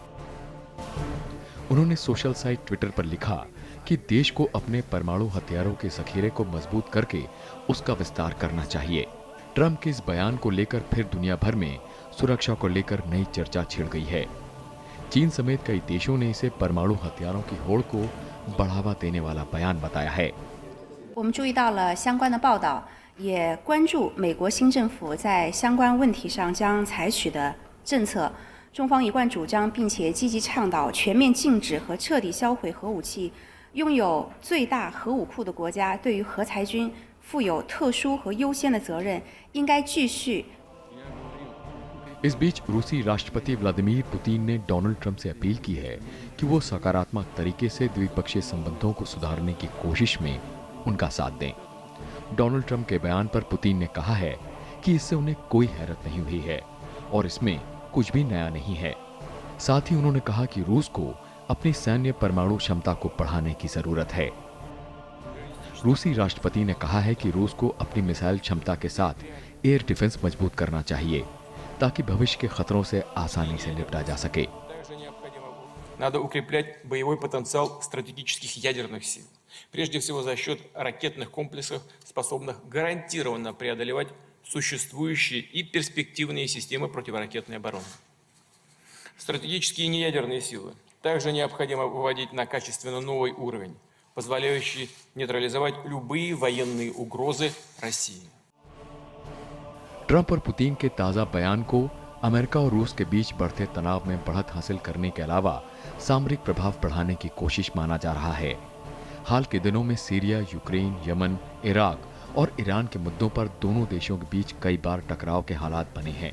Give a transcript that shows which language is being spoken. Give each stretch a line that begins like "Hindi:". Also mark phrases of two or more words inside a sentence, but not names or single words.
Hindi: उन्होंने
English: social site
Hindi: ट्विटर पर लिखा कि देश को अपने परमाणु हथियारों के जखीरे को मजबूत करके उसका विस्तार करना चाहिए। ट्रंप के इस बयान को लेकर फिर दुनिया भर में सुरक्षा को लेकर नई चर्चा छिड़ गई है। चीन समेत कई देशों ने इसे परमाणु हथियारों की होड़ को बढ़ावा देने वाला बयान बताया है।
Chinese: 我们注意到了相关的报道，也关注美国新政府在相关问题上将采取的政策。中方一贯主张，并且积极倡导全面禁止和彻底销毁核武器。拥有最大核武库的国家对于核裁军负有特殊和优先的责任，应该继续。
Hindi: इस बीच रूसी राष्ट्रपति व्लादिमीर पुतिन ने डोनाल्ड ट्रंप से अपील की है कि वो सकारात्मक तरीके से द्विपक्षीय संबंधों को सुधारने की कोशिश में उनका साथ दें। डोनाल्ड ट्रंप के बयान पर पुतिन ने कहा है कि इससे उन्हें कोई हैरत नहीं हुई है और इसमें कुछ भी नया नहीं है। साथ ही उन्होंने कहा कि रूस को अपनी सैन्य परमाणु क्षमता को बढ़ाने की जरूरत है। रूसी राष्ट्रपति ने कहा है कि रूस को अपनी मिसाइल क्षमता के साथ
English: air defense
Hindi: मजबूत करना चाहिए ताकि भविष्य के खतरों से आसानी से निपटा जा सके।
Russian: Надо укреплять боевой потенциал стратегических ядерных сил, прежде всего за счет ракетных комплексов, способных гарантированно преодолевать существующие и перспективные системы противоракетной обороны. Стратегические неядерные силы также необходимо выводить на качественно новый уровень, позволяющий нейтрализовать любые военные угрозы России.
Hindi: ट्रंप और पुतिन के ताजा बयान को अमेरिका और रूस के बीच बढ़ते तनाव में बढ़त हासिल करने के अलावा सामरिक प्रभाव बढ़ाने की कोशिश माना जा रहा है। हाल के दिनों में सीरिया, यूक्रेन, यमन, इराक और ईरान के मुद्दों पर दोनों देशों के बीच कई बार टकराव के हालात बने हैं।